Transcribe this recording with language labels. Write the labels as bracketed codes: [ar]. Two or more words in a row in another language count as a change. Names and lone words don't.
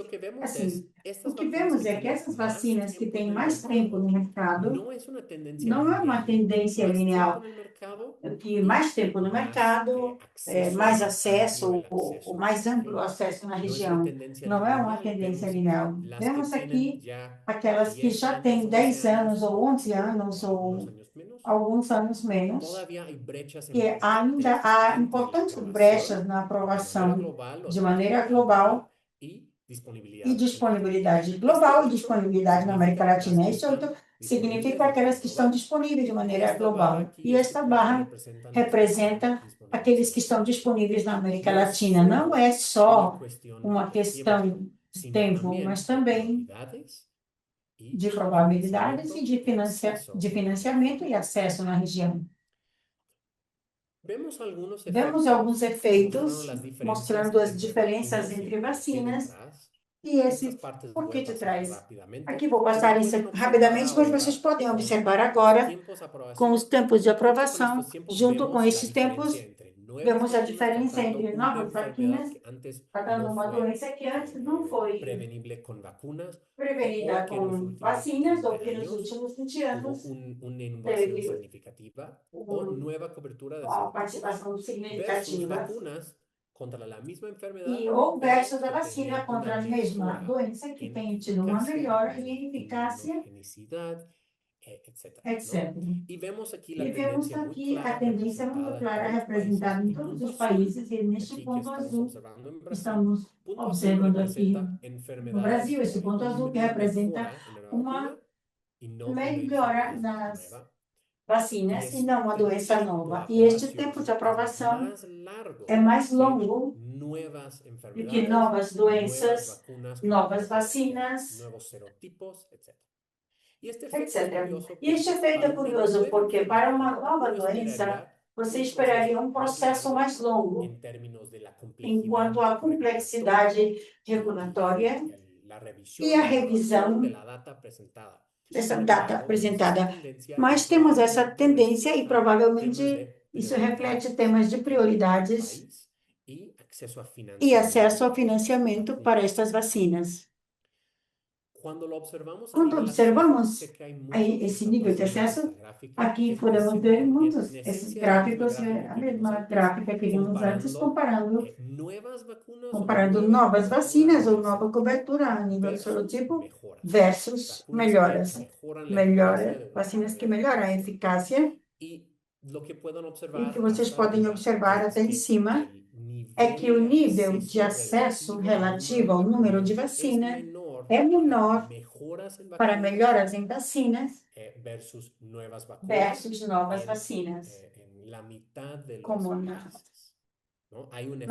[pt] Assim, o que vemos é que essas vacinas que têm mais tempo no mercado não é uma tendência linear, que mais tempo no mercado, mais acesso, ou mais amplo acesso na região. Não é uma tendência linear. [es] las [pt] Vemos [es] que [pt] aqui [es] tienen ya [pt] aquelas que [es] 10 [pt] já [es] años, [pt] têm 10 [es] 11 [pt] anos ou 11 anos ou [es] algunos años menos, [pt] alguns anos menos, [es] todavía hay brechas [pt] que ainda [es] importantes [pt] há [es] entre la [pt] importantes [es] aprobación [pt] brechas na [es] de manera [pt] aprovação [es] global o [pt] de maneira [es] regional [pt] global [es] y [pt] e [es] disponibilidad en la región. [pt] disponibilidade global e disponibilidade na América Latina. Isso [es] están [pt] significa [es] disponibles de [pt] aquelas [es] manera [pt] que estão [es] global. [pt] disponíveis de [es] Y [pt] maneira [es] esta barra [pt] global. [es] aquí, [pt] E esta [es] punto [pt] barra [es] representa los que están [pt] representa [es] disponibles [pt] aqueles [es] en [pt] que [es] la [pt] estão [es] región. [pt] disponíveis na América [es] No es [pt] Latina. Não [es] solo [pt] é só [es] una cuestión [pt] uma [es] de [pt] questão [es] tiempo, [pt] de [es] sino [pt] tempo, [es] también [pt] mas [es] de [pt] também [es] probabilidades y [pt] de probabilidades e [es] financiamiento y acceso [pt] de [es] en la [pt] financiamento [es] región. [pt] e acesso na região. [es] Vemos algunos [pt] Vemos [es] efectos [pt] alguns efeitos [es] mostrando las diferencias [pt] mostrando as [es] entre [pt] diferenças [es] vacunas [pt] entre [es] y [pt] vacinas [es] detrás. [pt] e [es] Estas [pt] esse [es] partes [pt] por [es] voy [pt] que [es] a [pt] de [es] pasar [pt] trás. [es] rápidamente, [pt] Aqui vou [es] pero [pt] passar isso [es] pueden observar [pt] rapidamente, mas [es] ahora [pt] vocês podem [es] con [pt] observar [es] los [pt] agora [es] tiempos de [pt] com os [es] aprobación. [pt] tempos de [es] Junto con [pt] aprovação. [es] estos tiempos [pt] Junto com [es] vemos la [pt] estes tempos, [es] diferencia entre nuevas [pt] vemos a [es] vacunas [pt] diferença [es] tratando [pt] entre [es] una [pt] novas [es] enfermedad [pt] vacinas [es] que antes [pt] tratando [es] no [pt] uma [es] fue [pt] doença que antes não foi [es] prevenible con vacunas [pt] prevenida [es] o que en los [pt] com [es] últimos [pt] vacinas [es] 30 [pt] ou que nos [es] años [pt] últimos 20 [es] hubo [pt] anos [es] una innovación [pt] teve [es] significativa o nueva cobertura de [pt] uma [es] serotipos [pt] participação [es] versus [pt] significativa. [es] vacunas contra la misma enfermedad, [pt] E ou [es] pero [pt] versus a [es] que [pt] vacina [es] tenían [pt] contra [es] una [pt] a mesma [es] mejora [pt] doença que [es] en [pt] tem tido uma [es] eficacia, [pt] melhora em [es] en [pt] eficácia, [es] inmunogenicidad, etcétera, ¿no? [pt] etc. [es] Y vemos aquí [pt] E [es] la [pt] vemos [es] tendencia muy [pt] aqui a [es] clara [pt] tendência muito [es] representada en [pt] clara [es] todos los países. [pt] representada em [es] Y [pt] todos [es] punto [pt] os [es] azul, [pt] países, e neste [es] aquí que [pt] ponto [es] estamos [pt] azul [es] observando en Brasil, [pt] estamos [es] punto azul [pt] observando aqui [es] representa [pt] no [es] enfermedades [pt] Brasil, esse ponto [es] con [pt] azul que [es] una [pt] representa [es] mejora en la [pt] uma [es] vacuna y no una [pt] melhora [es] enfermedad [pt] nas [es] nueva. Y [pt] vacinas e [es] es [pt] não uma [es] el [pt] doença [es] tiempo de [pt] nova. E este tempo de [es] aprobación [pt] aprovação [es] es más largo [pt] é mais [es] que [pt] longo [es] nuevas [pt] do que [es] enfermedades, [pt] novas [es] nuevas [pt] doenças, [es] vacunas, [pt] novas vacinas, [es] nuevos serotipos, etc. Y este efecto es [pt] etc. [es] curioso [pt] E este [es] porque [pt] efeito é [es] para una [pt] curioso [es] nueva [pt] porque para uma [es] enfermedad [pt] nova [es] uno [pt] doença você [es] esperaría [pt] esperaria um processo mais longo [es] en términos de la [pt] enquanto [es] complejidad [pt] a complexidade regulatória [es] la [pt] e [es] revisión, [pt] a [es] la evaluación [pt] revisão [es] de la data presentada. [pt] dessa [es] Sin [pt] data [es] embargo, vemos [pt] apresentada. [es] esta tendencia y [pt] Mas temos essa [es] probablemente [pt] tendência e [es] refleja [pt] provavelmente [es] temas de [pt] isso [es] prioridades [pt] reflete temas de [es] en el [pt] prioridades [es] país y acceso a [pt] e acesso ao [es] para estas [pt] financiamento [es] vacunas. [pt] para estas vacinas. [es] Quando lo observamos a [pt] Quando [es] nivel acceso, [pt] observamos [es] sé que hay muchos [pt] esse nível de [es] patrocinio en [pt] acesso, [es] esta gráfica. [pt] aqui [es] Es [pt] podemos ver [es] en [pt] muitos esses [es] esencia [pt] gráficos, [es] que [pt] a [es] vimos [pt] mesma [es] antes, [pt] gráfica que vimos antes, [es] comparando nuevas vacunas o [pt] comparando [es] nueva [pt] novas [es] cobertura [pt] vacinas [es] a [pt] ou [es] nivel [pt] nova [es] serotipo [pt] cobertura a nível [es] versus [pt] serotipo [es] mejoras. [pt] versus [es] Vacunas [pt] melhoras. [es] que mejoran la eficacia de una [pt] Vacinas que [es] manera [pt] melhoram a [es] drástica. [pt] eficácia [es] Y lo que pueden [pt] e [es] observar [pt] que vocês [es] hasta [pt] podem [es] arriba [pt] observar [es] es [pt] até em [es] que [pt] cima é que o [es] el [pt] nível de acesso relativo ao número de vacina é menor [es] mejoras en [pt] para [es] vacunas [pt] melhoras em vacinas [es] versus nuevas vacunas [pt] versus novas vacinas, [es] en la mitad de los [pt] como [es] países, ¿no? Hay un